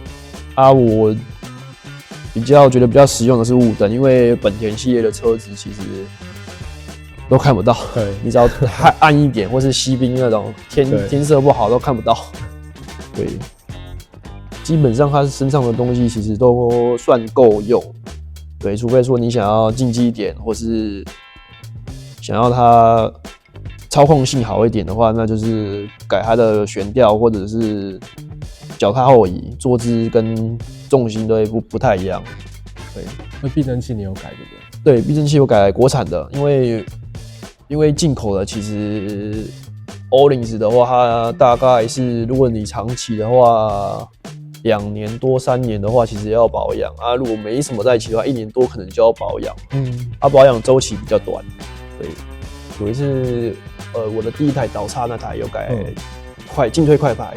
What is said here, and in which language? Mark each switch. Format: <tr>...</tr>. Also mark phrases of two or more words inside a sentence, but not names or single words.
<zh>我覺得比較實用的是霧燈，因為本田系列的車子其實都看不到。對，你只要太暗一點，或是西濱那種天色不好都看不到。對，基本上它身上的東西其實都算夠用。對，除非說你想要競技一點，或是想要它操控性好一點的話，那就是改它的懸吊，或者是腳踏後移、坐姿跟重心都不太一樣。对，那避震器你有改对不对？对，避震器有改國產的，因為進口的其實 Öhlins 的話，它大概是如果你長騎的話。2年多3年的話，其實也要保養啊。如果沒什麼在騎的話，1年多可能就要保養。保養週期比較短。對，有一次，我的第一台倒叉那台有改進退快排。</zh>